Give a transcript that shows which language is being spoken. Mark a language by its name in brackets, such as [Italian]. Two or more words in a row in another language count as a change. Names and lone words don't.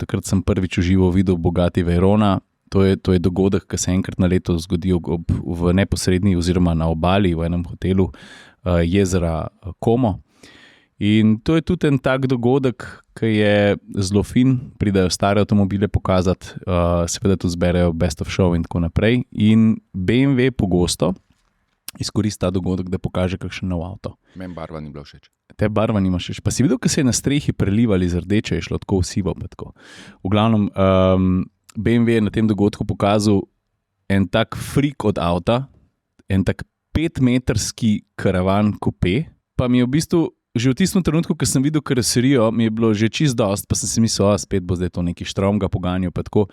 [Slovenian] Takrat sem prvič v živo videl Bugatti Veyrona. To je dogodek, ki se enkrat na leto zgodi v neposrednji oziroma na obali v enem hotelu jezera Como. In to je tudi en tak dogodek, ki je zelo fin, pridajo stare avtomobile pokazati, seveda tudi zberejo [English] best of show [Slovenian] in tako naprej. In BMW pogosto izkoristi ta dogodek, da pokaže kakšen nov avto. Meni barva ni bila všeč. Te barva nima všeč. Pa si videl, ko se je na strehi prelivali z rdeče, je šlo tako v sivo. V glavnem, BMW je na tem dogodku pokazal en tak freak od avta, en tak 5-metrski karavan coupe, pa mi je v bistvu že v tistem trenutku, ko sem videl karoserijo, mi je bilo že čist dost, pa sem si mislil, spet bo zdaj to neki štromga poganjal, pa tako.